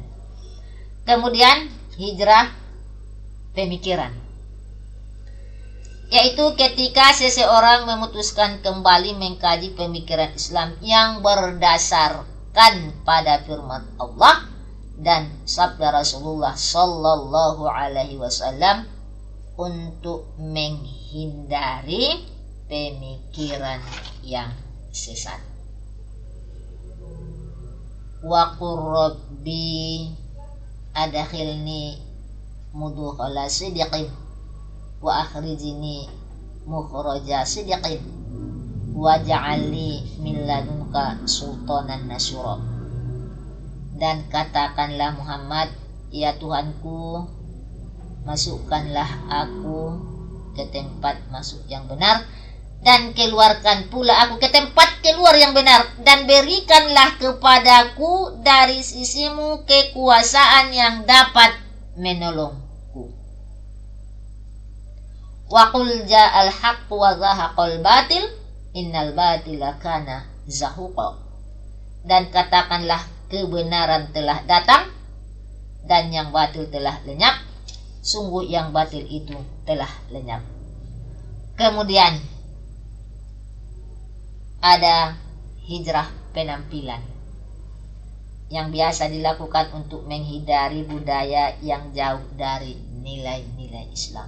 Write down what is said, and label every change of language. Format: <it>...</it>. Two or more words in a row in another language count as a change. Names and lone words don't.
<id>Kemudian hijrah pemikiran, yaitu ketika seseorang memutuskan kembali mengkaji pemikiran Islam yang berdasarkan pada firman Allah dan sabda Rasulullah</id> <ar>صلى الله عليه وسلم</ar> <id>untuk menghindari pemikiran yang sesat.</id> <ar>وقل ربي أدخلني مدخل صدق وأخرجني مخرج صدق واجعلني من لدنك سلطانا نصيرا.</ar> <id>Dan katakanlah Muhammad, ya Tuhanku, masukkanlah aku ke tempat masuk yang benar, dan keluarkan pula aku ke tempat keluar yang benar, dan berikanlah kepadaku dari sisimu kekuasaan yang dapat menolongku.</id> <ar>وقل جاء الحق وزهق الباطل إن الباطل كان زهوقا.</ar> <id>Dan katakanlah kebenaran telah datang dan yang batil telah lenyap, sungguh yang batil itu telah lenyap. Kemudian ada hijrah penampilan yang biasa dilakukan untuk menghindari budaya yang jauh dari nilai-nilai Islam.</id>